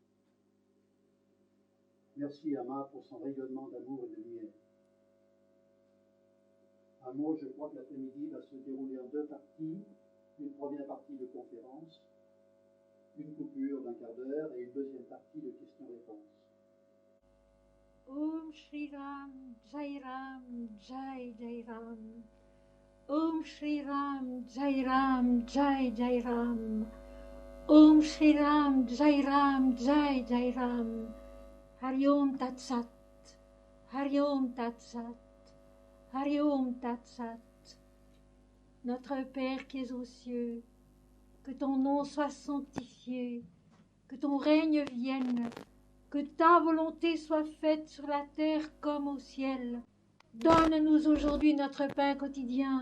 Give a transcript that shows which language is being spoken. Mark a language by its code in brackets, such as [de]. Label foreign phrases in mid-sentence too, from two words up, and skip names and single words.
[fr] Merci Ama pour son rayonnement d'amour et de lumière. Un mot, je crois que l'après-midi va se dérouler en deux parties. Une première partie de conférence, une coupure d'un quart d'heure et une deuxième partie de questions-réponses. [sa] Om Shri Ram, Jai Ram, Jai Jai Ram. Om Shri Ram, Jai Ram, Jai Jai Ram. Om Shri Ram, Jai Ram, Jai Jai Ram. Hari Om Tat Sat, Hari Om Tat Sat, Hari Om Tat Sat. [fr] Notre Père qui es aux cieux, que ton nom soit sanctifié, que ton règne vienne, que ta volonté soit faite sur la terre comme au ciel. Donne-nous aujourd'hui notre pain quotidien.